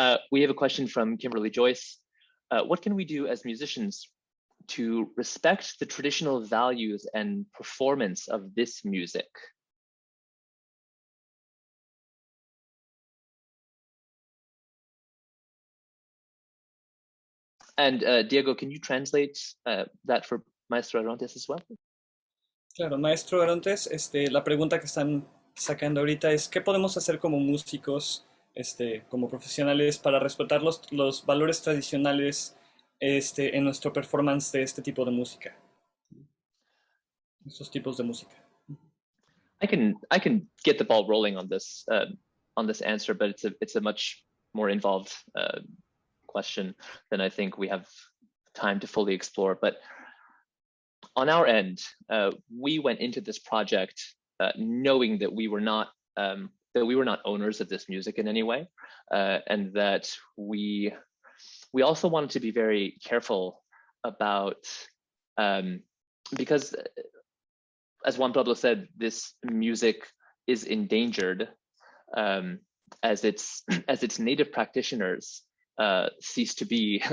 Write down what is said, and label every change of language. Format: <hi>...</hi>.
<en>We have a question from Kimberly Joyce. What can we do as musicians to respect the traditional values and performance of this music? And Diego, can you translate that for Maestro Arontes as well?</en> <es>Claro, Maestro Arontes, la pregunta que están sacando ahorita es ¿qué podemos hacer como músicos, como profesionales para respetar los valores tradicionales en nuestro performance de este tipo de música? Estos tipos de música.</es> <en>I can get the ball rolling on this answer, but it's a much more involved question than I think we have time to fully explore. But on our end, we went into this project knowing that we were not owners of this music in any way, and that we also wanted to be very careful about because, as Juan Pablo said, this music is endangered as its native practitioners cease to be.</en>